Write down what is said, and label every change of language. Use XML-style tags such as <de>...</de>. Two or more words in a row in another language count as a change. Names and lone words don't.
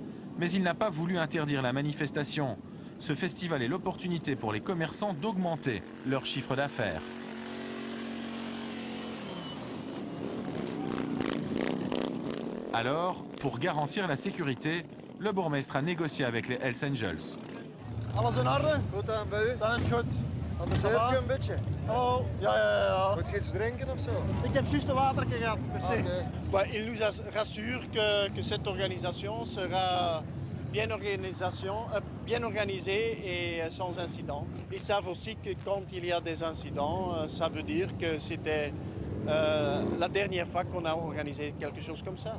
<fr>Mais il n'a pas voulu interdire la manifestation. Ce festival est l'opportunité pour les commerçants d'augmenter leur chiffre d'affaires. Alors, pour garantir la sécurité, le bourgmestre a négocié avec les Hells Angels.</fr> <nl>Alles in orde? Goed aan bij u? Dan is het goed. Anders heb je een beetje. Oh, ja. Moet je iets drinken of zo? Ik heb juist een watertje gehad, merci. Okay.</nl> <fr>Ouais, il nous rassure que cette organisation sera bien organisée et sans incident. Ils savent aussi que quand il y a des incidents, ça veut dire que c'était la dernière fois qu'on a organisé quelque chose comme ça.</fr>